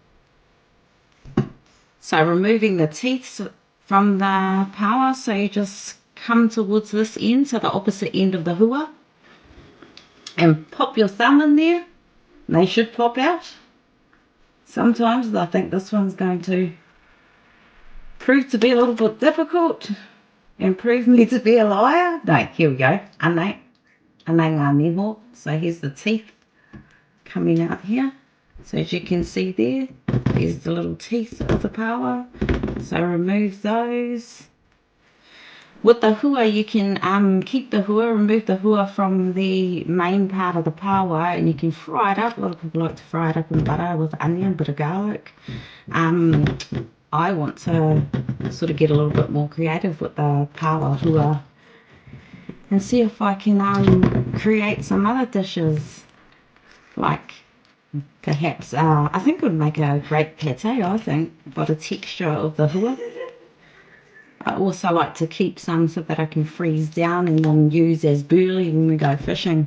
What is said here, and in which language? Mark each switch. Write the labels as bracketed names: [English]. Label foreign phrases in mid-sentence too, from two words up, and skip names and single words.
[English] So removing the teeth from the paua, so you just come towards this end, so the opposite end of the hua, and pop your thumb in there. They should pop out. Sometimes I think this one's going to prove to be a little bit difficult and prove me to be a liar. No, here we go. [Māori] Anei ngā miho. [English] So here's the teeth coming out here. So as you can see there, there's the little teeth of the paua. So remove those. With the hua, you can keep the hua, remove the hua from the main part of the paua, and you can fry it up. A lot of people like to fry it up in butter with onion, bit of garlic. I want to sort of get a little bit more creative with the [Māori] paua hua [English] and see if I can create some other dishes, like perhaps, I think it would make a great pate, I think, by the texture of the hua. I also like to keep some so that I can freeze down and then use as burley when we go fishing.